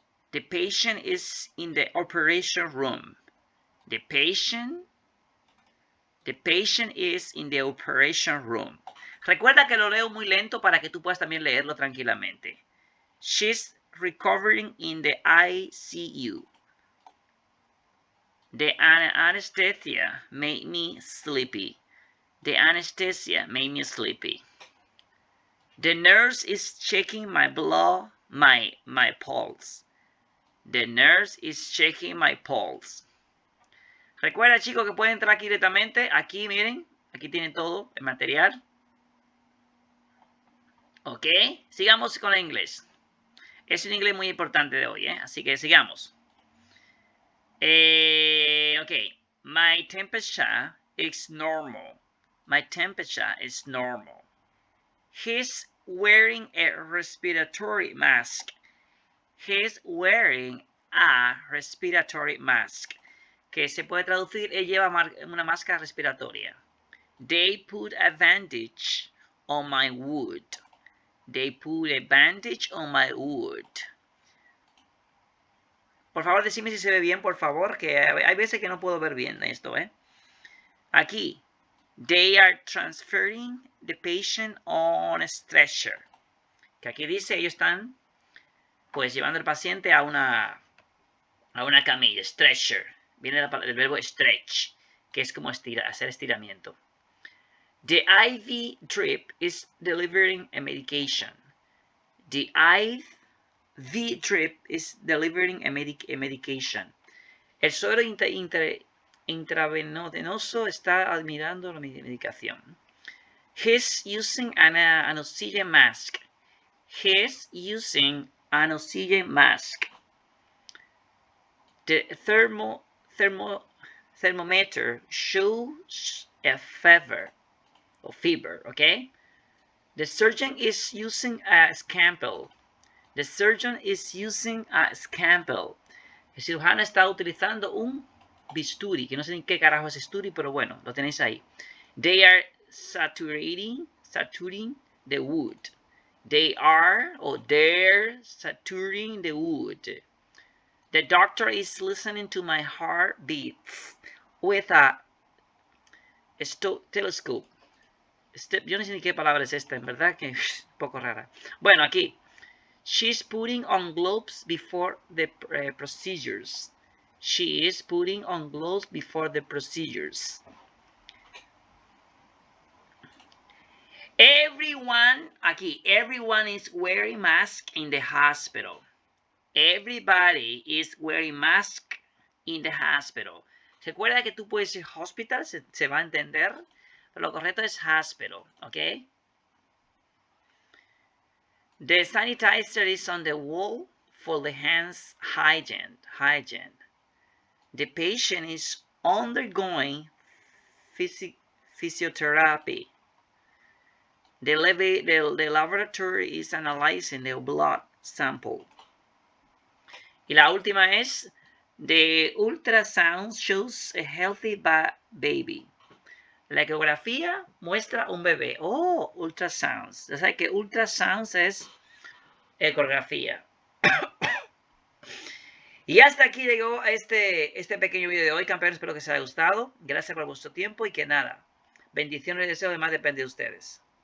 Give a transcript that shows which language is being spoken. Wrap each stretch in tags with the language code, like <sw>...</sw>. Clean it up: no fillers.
<en>The patient is in the operation room. The patient is in the operation room.</en> <es>Recuerda que lo leo muy lento para que tú puedas también leerlo tranquilamente.</es> <en>She's recovering in the ICU. The anesthesia made me sleepy. The anesthesia made me sleepy. The nurse is checking my blood, my pulse. The nurse is checking my pulse.</en> <es>Recuerda, chicos, que pueden entrar aquí directamente. Aquí, miren. Aquí tienen todo el material. Ok. Sigamos con el inglés. Es un inglés muy importante de hoy, ¿eh? Así que sigamos. Ok.</es> <en>My temperature is normal. My temperature is normal. He's wearing a respiratory mask. He's wearing a respiratory mask.</en> <es>Que se puede traducir, él lleva una máscara respiratoria.</es> <en>They put a bandage on my wound. They put a bandage on my wound.</en> <es>Por favor, decime si se ve bien, por favor, que hay veces que no puedo ver bien esto, ¿eh? Aquí.</es> <en>They are transferring the patient on a stretcher.</en> <es>Que aquí dice, ellos están, pues, llevando al paciente a una camilla, stretcher. Viene el verbo stretch, que es como hacer estiramiento.</es> <en>The IV drip is delivering a medication. The IV drip is delivering a medication.</en> <es>El suero intravenoso está administrando la medicación.</es> <en>He's using an oxygen mask. He's using an oxygen mask. The thermometer shows a fever, okay? The surgeon is using a scalpel. The surgeon is using a scalpel.</en> <es>El cirujano está utilizando un bisturi, que no sé en qué carajo es bisturi, pero bueno, lo tenéis ahí.</es> <en>They are saturating the wood. They're saturating the wood. The doctor is listening to my heartbeats with a telescope.</en> <es>Yo no sé ni qué palabra es esta, en verdad que es un poco rara. Bueno, aquí.</es> <en>She's putting on gloves before the procedures. She is putting on gloves before the procedures. Everyone is wearing masks in the hospital. Everybody is wearing mask in the hospital.</en> <es>Recuerda que tú puedes decir hospital, se va a entender, pero lo correcto es hospital, ¿ok?</es> <en>The sanitizer is on the wall for the hands hygiene. The patient is undergoing physiotherapy. The laboratory is analyzing the blood sample.</en> <es>Y la última es,</es> <en>The ultrasound shows a healthy baby.</en> <es>La ecografía muestra un bebé.</es> <en>Oh, ultrasounds.</en> <es>Ya sabes que ultrasounds es ecografía. Y hasta aquí llegó este pequeño video de hoy, campeones. Espero que les haya gustado. Gracias por vuestro tiempo y que nada. Bendiciones y deseo, además depende de ustedes.</es>